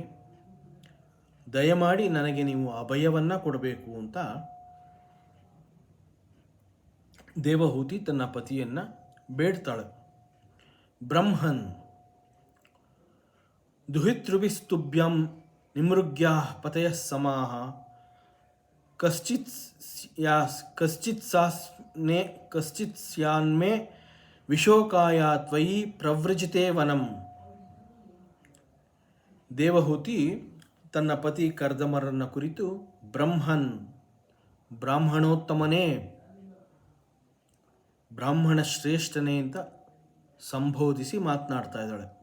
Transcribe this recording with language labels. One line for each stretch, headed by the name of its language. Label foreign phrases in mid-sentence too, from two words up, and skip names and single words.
Kannada: ದಯಮಾಡಿ ನನಗೆ ನೀವು ಅಭಯವನ್ನು ಕೊಡಬೇಕು ಅಂತ ದೇವಹೂತಿ ತನ್ನ ಪತಿಯನ್ನು ಬೇಡ್ತಾಳೆ.
Sanskrit: ಬ್ರಹ್ಮನ್ ದುಹಿತೃಭಿಸ್ತುಭ್ಯಂ ನಿಮೃಗ್ಯಾ ಪತಯ ಸಮಾಹ ಕಶ್ಚಿತ್ ಸ್ಯಾನ್ಮೇ ವಿಶೋಕಾಯ ತ್ವಯಿ ಪ್ರವ್ರಜಿತೆ ವನಂ.
Kannada: ದೇವಹೂತಿ ತನ್ನ ಪತಿ ಕರ್ದಮರನ್ನ ಕುರಿತು ಬ್ರಹ್ಮನ್, ಬ್ರಾಹ್ಮಣೋತ್ತಮನೇ, ಬ್ರಾಹ್ಮಣ ಶ್ರೇಷ್ಠನೇ ಅಂತ ಸಂಬೋಧಿಸಿ ಮಾತನಾಡ್ತಾ ಇದ್ದಾಳೆ.